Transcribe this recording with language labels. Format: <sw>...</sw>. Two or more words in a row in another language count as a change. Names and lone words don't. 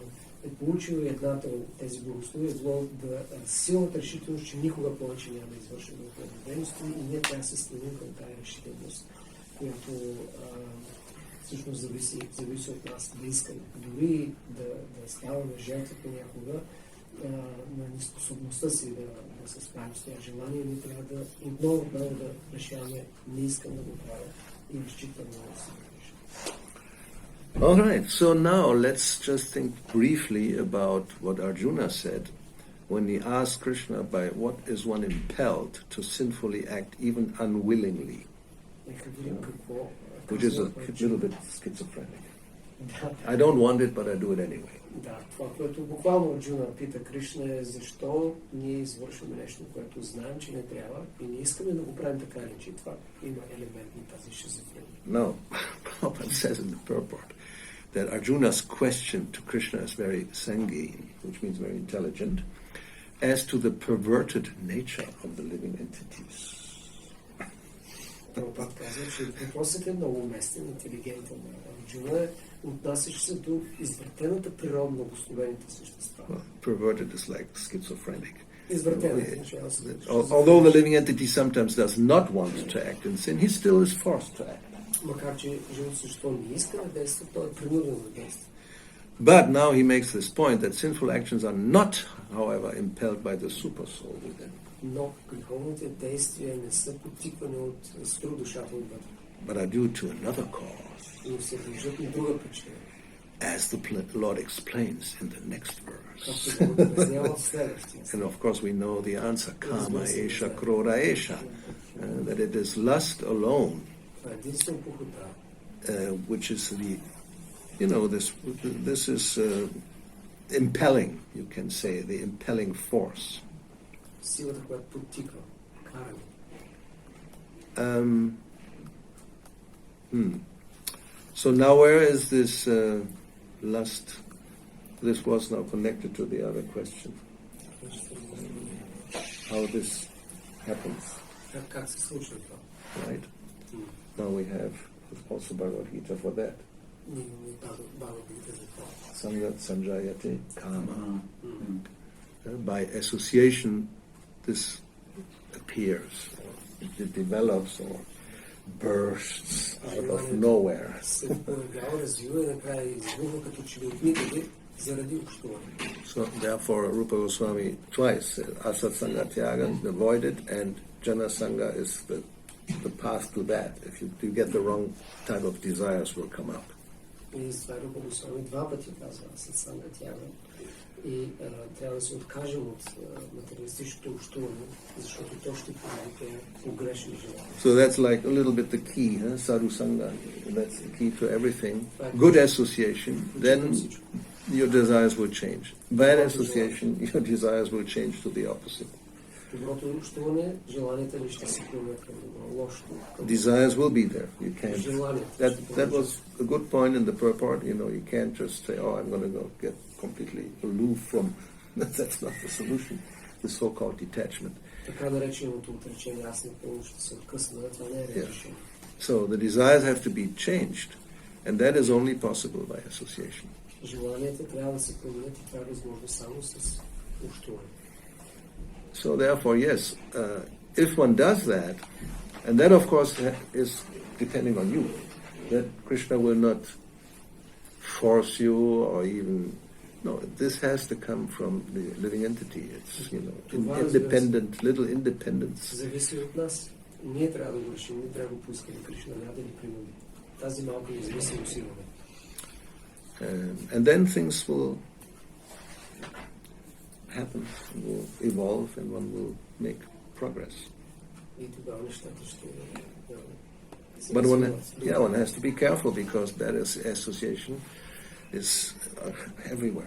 <bg>Е получил едната от тези благослови, е било да силната решителност, че никога повече няма да извършва духовни дейности и ние трябва да се стремим към тази решителност, която всъщност зависи от нас да искаме. Дори да ставаме жертва понякога на неспособността си да се справим с това желание, ние трябва да отново да решаваме, не искам да го правя и разчитам на себе.</bg> <en>All right, so now let's just think briefly about what Arjuna said when he asked Krishna by what is one impelled to sinfully act even unwillingly, which is a little bit schizophrenic.</en> <bg>Да.</bg> <en>I don't want it, but I do it anyway.</en> <bg>Да, това, което буквално Арджуна пита Кришна е защо ние извършваме нещо, което знаем, че не трябва и не искаме да го правим така или че това има елемент на тази шизофрения.</bg> <en>No, Prabhupada says in the purport that Arjuna's question to Krishna is very sanguine, which means very intelligent, as to the perverted nature of the living entities.</en> <bg>Прабхупад казва, че въпросът е много уместен, интелигентен на Арджуна, отнасящ се до извъртената природа на благословените същества.</bg> <en>Well, perverted is like schizophrenic.</en> <bg>Извъртена.</bg> <en>Although the living entity sometimes does not want to act in sin, he still is forced to act.</en> <bg>Макар че живото същество не иска да действа, той е принуден да действа.</bg> <en>But now he makes this point that sinful actions are not, however, impelled by the supersoul within,</en> <bg>Но греховните действия не са потиквани от свръхдушата отвътре,</bg> <en>but are due to another cause,</en> <bg>но се дължат на друга причина.</bg> <en>as the Lord explains in the next verse.</en> <bg>Както го обяснява в следващия.</bg> <en>And of course we know the answer,</en> <sa>काम एष क्रोध एष,</sa> <en>that it is lust alone,</en> <bg>Това е единствено похота,</bg> <en>which is this is impelling, you can say, the impelling force.</en> <bg>силата, която потиква, каране.</bg> <en>So now where is this lust? This was now connected to the other question. How this happens,</en> <bg>Как се случва това?</bg> <en>right? Now we have also Bhagavad Gita for that.</en> <bg>Ние имаме Бхагавад-гита за това.</bg> <sa>सङ्गात् सञ्जायते कामः.</sa> <en>By association, this appears, or it develops, or bursts out of nowhere.</en> <bg>Се появява, развива и накрая избухва като че ли от никъде заради общуване.</bg> <en>So therefore, Rupa Goswami twice said,</en> <sa>असत् सङ्ग त्यागः,</sa> <en>avoid it, and Jana Sangha is the path to that. If you get the wrong type of desires will come up.</en> <bg>И с това Рупа Госвами два пъти казва</bg> <sa>सत्सङ्ग त्याग.</sa> <bg>И трябва да се откажем от материалистичното общуване, защото то ще предизвика погрешни желания.</bg> <en>So that's like a little bit the key,</en> <sa>साधु सङ्ग.</sa> <en>That's the key to everything. Good association, then your desires will change. Bad association, your desires will change to the opposite.</en> <bg>Доброто общуване, желанията ли ще се променят към добро, лошото.</bg> <en>Desires will be there. You can't. That was a good point in the purport. You can't just say, "Oh, I'm going to go get completely aloof from." That's not the solution. The so-called detachment.</en> <bg>Така нареченото отречение, аз напълно ще се откъсна, това не е решение.</bg> <en>So the desires have to be changed, and that is only possible by association.</en> <bg>Желанията трябва да се променят и това е възможно само с общуване.</bg> <en>So therefore, yes, if one does that, and that of course is depending on you, that Krishna will not force you or even, no, this has to come from the living entity. It's, independent, little independence.</en> <bg>Зависи от нас. Ние трябва да го решим, ние трябва да го поискаме Кришна, няма да ни принуди. Тази малка независимост имаме.</bg> <en>And then things will happen, will evolve, and one will make progress. But one has to be careful because that association is everywhere.</en>